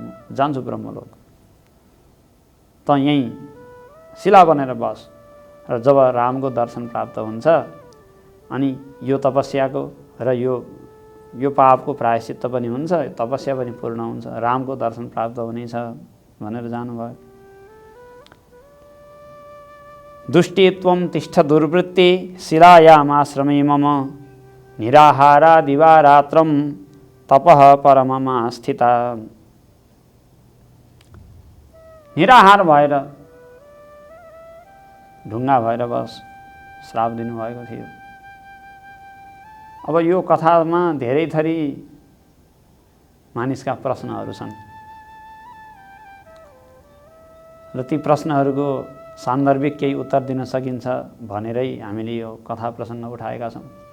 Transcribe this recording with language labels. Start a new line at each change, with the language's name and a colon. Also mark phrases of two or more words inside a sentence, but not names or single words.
Nepali: जान्छु ब्रह्मलोक। त यहीँ शिला बनेर बस। र जब रामको दर्शन प्राप्त हुन्छ अनि यो तपस्याको र यो पापको प्रायश्चित्त पनि हुन्छ, तपस्या पनि पूर्ण हुन्छ, रामको दर्शन प्राप्त हुनेछ भनेर जानुभयो।
Sanskrit: दुष्टित्वं तिष्ठ दुर्वृत्ति शिलायामाश्रमे मम निराहारा दिवारात्रं तपः परममा स्थिता।
Nepali: निराहार भएर ढुङ्गा भएर बस श्राप दिनुभएको थियो। अब यो कथामा धेरै थरी मानिसका प्रश्नहरू छन् र ती प्रश्नहरूको सान्दर्भिक केही उत्तर दिन सकिन्छ भनेरै हामीले यो कथा प्रसङ्ग उठाएका छौँ।